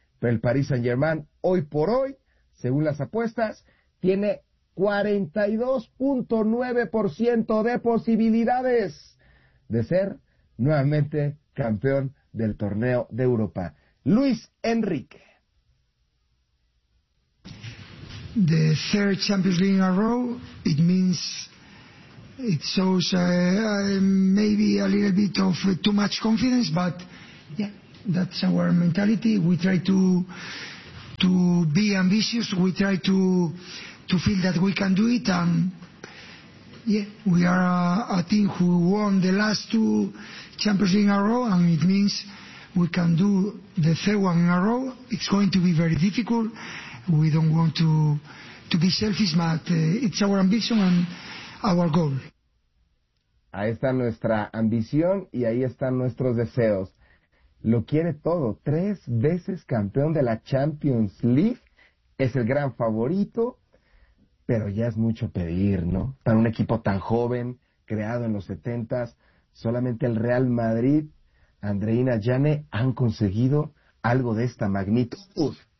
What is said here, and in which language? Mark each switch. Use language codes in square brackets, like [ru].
[es] Pero el Paris Saint-Germain, hoy por hoy, según las apuestas, tiene 42.9% de posibilidades de ser nuevamente campeón del torneo de Europa. Luis Enrique. [en] The third Champions League in a row, it means it shows maybe a little bit of too much confidence, but yeah, that's our mentality. We try to be ambitious. We try to feel that we can do it. And yeah, we are a team who won the last two Champions League in a row, and it means we can do the third one in a row. It's going to be very difficult. We don't want to be selfish, but it's our ambition and our goal. [es] Ahí está nuestra ambición y ahí están nuestros deseos. Lo quiere todo. Tres veces campeón de la Champions League. Es el gran favorito, pero ya es mucho pedir, ¿no? Para un equipo tan joven, creado en los 70s, solamente el Real Madrid, Andreina Jane, han conseguido algo de esta magnitud.